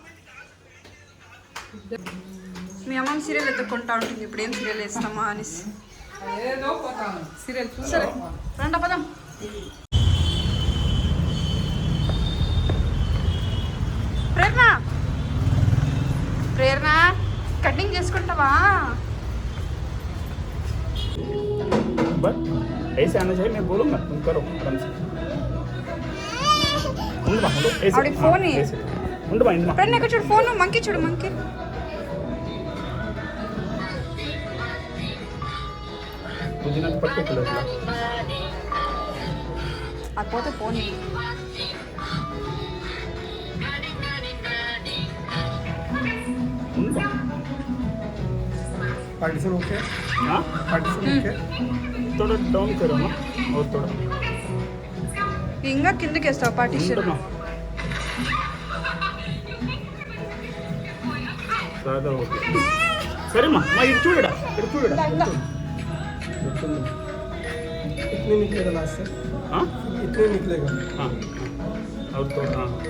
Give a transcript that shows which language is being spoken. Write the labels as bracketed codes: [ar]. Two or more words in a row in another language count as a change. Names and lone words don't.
[te] మీ అమ్మమ్మ సీరియల్ ఎత్తుక్కుంటా ఉంటుంది. ఇప్పుడు ఏం సీరియల్ వేస్తామా అనేసి. సరే రండి పదం. ప్రేరణ కటింగ్ చేసుకుంటావా. [hi] ऐसे आना चाहिए मैं बोलूँगा तुम करो आराम से [te] ఆవిడకి ఫోన్ ఉండమా ఫ్రెండ్ ఎక్కడ చూడు [en] phone monkey [te] చూడు మంకీ అది పోతే ఫోన్ [en] partition ok [hi] हाँ [en] partition ok [hi] थोड़ा डाउन करो ना और थोड़ा [te] ఇంకా కిందకి వేస్తావు పార్టీషన్. సరేమ్మా ఇది చూడడా [hi] इतने निकलेगा लास्ट से. हाँ इतने निकलेगा. हाँ और तो हाँ